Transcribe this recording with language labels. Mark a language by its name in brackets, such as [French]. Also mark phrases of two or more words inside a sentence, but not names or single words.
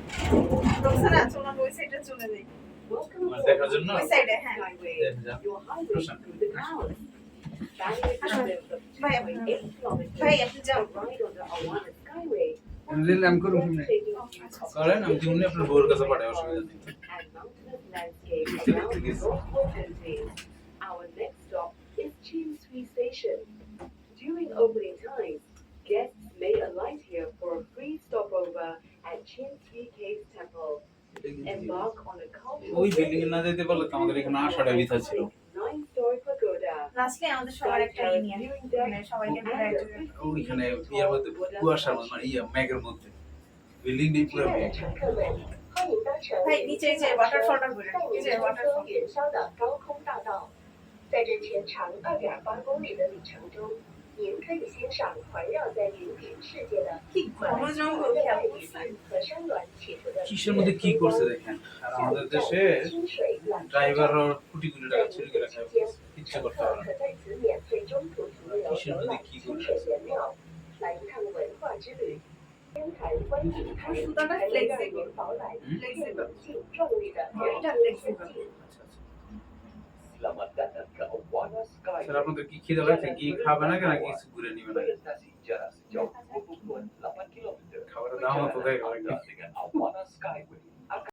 [Bangla] রোকসানা চলো ওই সাইডে চলে যাই। মানে দেখার জন্য ওই সাইডে হ্যাঁ। ভাই ভাই আপনি যাও। আমি করুন না করেন আমি দিমুনি আপনার বউর কাছে পাঠাই অসুবিধা নেই [English] Our next stop is Chin Sui Station. During opening times, guests may alight here for a free stopover at Chin Sui Cave Temple. Embark on a cultural [Bangla] ওই বিল্ডিং এ না যেতে পারলে তো আমাদের এখানে আসাটা বিথা ছিল [English] nine-story pagoda. [Bangla] লাস্টে আমাদের সবার একটা ইউনিয়ন মানে সবাইকে ঘুরে একজনের ওইখানে বিয়ের মধ্যে কুয়াশার মধ্যে মানে মেঘের মধ্যে বিল্ডিং নেই পুরো মেঘ [Chinese] 欢迎搭乘 [Bangla] ভাই নিচে যে ওয়াটারফলটা ঘুরে এই যে [Chinese] 乘 [Bangla] ওয়াটারফল [Chinese] 车远销的高空大道，在这全长2.8公里的旅程中，您可以欣赏环绕在云顶世界的 [Bangla] কি ঘন জঙ্গল [Chinese] 热 [Bangla] খেয়াল [Chinese] 带雨 [Bangla] করছেন [Chinese] 林和山峦起伏的 [Bangla] কিসের মধ্যে কি করছে দেখেন আর আমাদের দেশে [Chinese] 清水缆车 [Bangla] ড্রাইভার কোটি কোটি [Chinese] 在 [Bangla] টাকা [Chinese] 云 [Bangla] চুরি [Chinese] 顶 [Bangla] করে [Chinese] 期 [Bangla] খায় [Chinese] 间， [Bangla] কিচ্ছু [Chinese] 乘 [Bangla] করতে [Chinese] 客 [Bangla] পারে না [Chinese] 可在此免费中途停留游览清水原料，来一趟文化之旅。天坛观景台还能让您饱览越宁静壮丽的 [Bangla] এটা [Chinese] 人间 [Bangla] ফ্লেক্সিবল [Chinese] 风景。 [Malay] Selamat datang ke Awana Sky. [Bangla] স্যার আপনাদের কি খিদে লাগছে কি খাবে না নাকি কিছু ঘুরে নিবে না [Malay] Melintasi jarak sejauh 20,8 km. [Bangla] খাবারের দাম তো দেখো [Malay] Anda dengan Awana Skyway